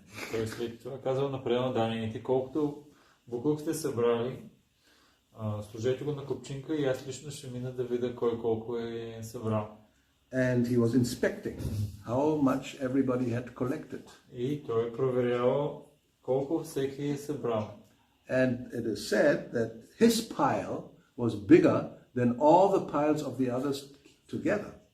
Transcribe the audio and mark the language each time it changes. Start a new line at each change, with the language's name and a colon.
Bulgarian: Той след това казал на преданодадените, колкото буклук сте събрали, сложете го на купчинка и аз лично ще мина да видя кой колко е събрал.
English: And he was inspecting how much everybody had collected.
Bulgarian: И той проверял колко всеки е събрал.
English: And it is said that his pile was bigger than all the piles of the others together.